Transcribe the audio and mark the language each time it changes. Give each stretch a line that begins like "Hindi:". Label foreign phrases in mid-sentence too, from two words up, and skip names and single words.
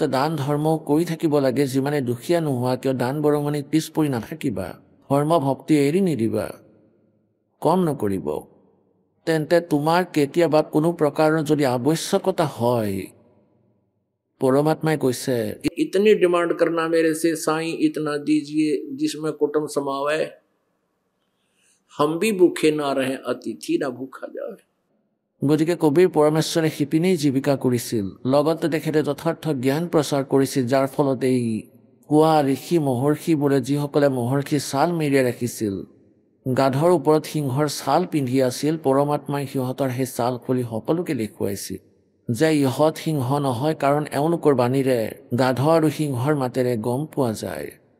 Assamese: দান ধৰ্মও কৰি থাকিব লাগে, যিমানে দুখীয়া নোহোৱা কিয় দান বৰঙণিত পিছ পৰি নাথাকিবা, ধৰ্ম ভক্তি এৰি নিদিবা, কম নকৰিব, তেন্তে তোমাৰ কেতিয়াবা কোনো প্ৰকাৰৰ যদি আৱশ্যকতা হয়, পৰমাত্মাই কৈছে
Hindi: इतनी डिमांड करना मेरे से साईं इतना दीजिए जिसमें कुटुंब समावे, हम भी भूखे ना रहे अतिथि ना भूखा जाए।
Assamese: গতিকে কবিৰ পৰমেশ্বৰে শিপিনী জীৱিকা কৰিছিল, লগতে তেখেতে যথাৰ্থ জ্ঞান প্ৰচাৰ কৰিছিল, যাৰ ফলত এই কোৱা ঋষি মহৰ্ষিবোৰে যিসকলে মহৰ্ষি ছাল মেৰিয়াই ৰাখিছিল, গাধৰ ওপৰত সিংহৰ ছাল পিন্ধি আছিল, পৰমাত্মাই সিহঁতৰ সেই ছাল খুলি সকলোকে দেখুৱাইছিল যে ইহঁত সিংহ নহয়, কাৰণ এওঁলোকৰ বাণীৰে গাধ আৰু সিংহৰ মাতেৰে গম পোৱা যায়।